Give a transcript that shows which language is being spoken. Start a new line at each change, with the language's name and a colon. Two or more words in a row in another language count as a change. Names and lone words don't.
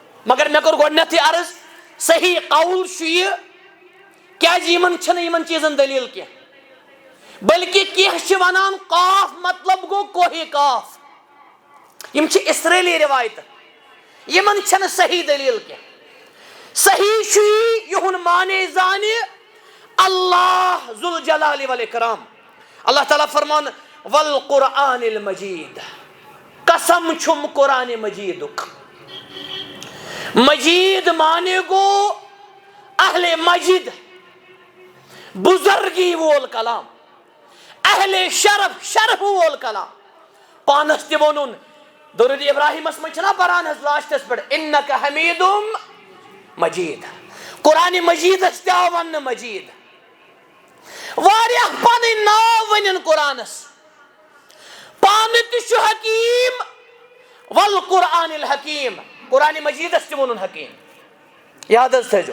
Kashmiri: مگر میں کر گۄڈنیتھٕے عرض صحیح قول چھُ یہِ کیازِ یِمن چھنہٕ یِمن چیٖزن دلیٖل کینٛہہ بلکہ کینٛہہ چھِ ونان قاف مطلب گوٚو کوہِ قاف یِم چھِ اسرٲیلی رِوایتہٕ یِمن چھنہٕ صحیح دلیٖل کینٛہہ صحیح چھُ یہِ یِہُنٛد معنے زانہِ
Arabic: اللہ ذوالجلال والاکرام
Kashmiri: اللہ تعالیٰ فرمان
Arabic: والقرآن المجید
Kashmiri: قسم چھُم قرآن مجیدُک مجید معنی گو اہل مجد بزرگی وول کلام اہل شرف شرف وول کلام پانس تہِ وونُن درود ابراہیمس منٛز چھِنا پران حظ لاسٹس پٮ۪ٹھ انک حمیدم مجید قرآن مجیدس تہِ آو وننہٕ مجید واریاہ پنٕنۍ ناو ؤنِن قرآنس پانہٕ تہِ چھُ حکیٖم
Arabic: والقرآن الحکیم
Kashmiri: قرآن مجیدس تہِ وونُن حکیٖم یاد حظ تھٲیزیو